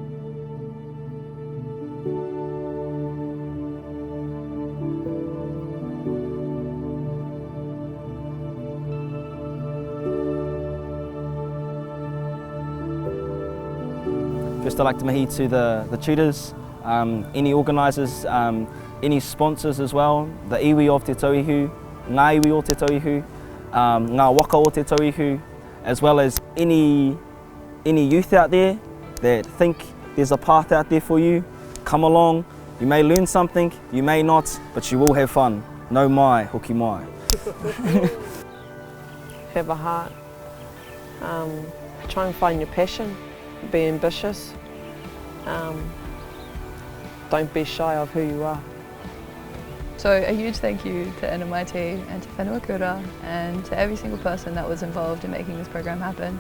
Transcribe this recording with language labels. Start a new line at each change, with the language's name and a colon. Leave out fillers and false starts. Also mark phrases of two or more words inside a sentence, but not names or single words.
English: I'd like to mahi to the tutors, any organisers, any sponsors as well, the iwi of Te Tauihu,
Māori: ngā iwi o Te Tauihu, ngā waka o Te Tauihu,
English: as well as any youth out there that think there's a path out there for you. Come along, you may learn something, you may not, but you will have fun.
Māori: No mai, hoki mai.
English: Have a heart, try and find your passion, be ambitious, don't be shy of who you are. So a huge thank you to NMIT and to Whenua Kura and to every single person that was involved in making this program happen.